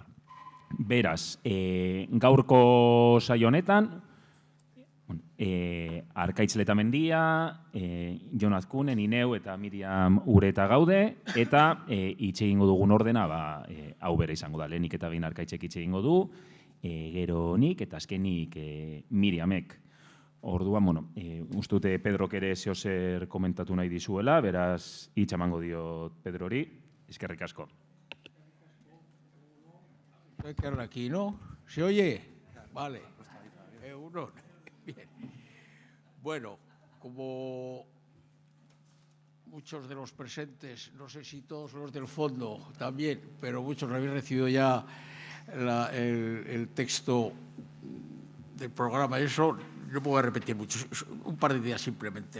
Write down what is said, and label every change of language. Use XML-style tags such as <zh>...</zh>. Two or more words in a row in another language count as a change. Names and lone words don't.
<eu>Beraz, gaurko saio honetan, Arkaitz Letamendia, Jon Azkunen, Ineu eta Miriam Ureta gaude, eta hitz egingo dugun ordena, hau bere izango da, lehenik eta behin Arkaitzek hitz egingo du, gero nik eta azkenik Miriamek. Orduan, uste dute Pedrok ere zeozer komentatu nahi dizuela, beraz, hitz emango dio Pedrori. Eskerrik asko.</eu> <es>Hay que hablar aquí, ¿no? ¿Se oye? Vale. Uno. Bien. Bueno, como muchos de los presentes, no sé si todos los del fondo también, pero muchos habéis recibido ya el texto del programa, eso no puedo repetir mucho, un par de ideas simplemente.</es>